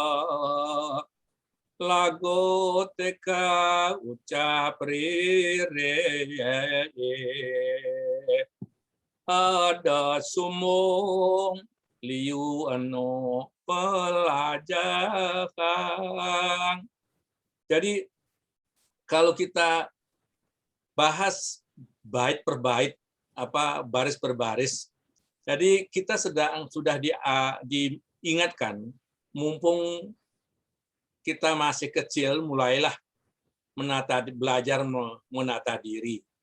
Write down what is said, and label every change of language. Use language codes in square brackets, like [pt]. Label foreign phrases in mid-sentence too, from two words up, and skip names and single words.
[ban] lagu teka ucap ririh, ada sumung liu anu pelajahang. [id] Jadi kalau kita bahas bait per bait, baris per baris, jadi kita sudah diingatkan, mumpung kita masih kecil, mulailah belajar menata diri.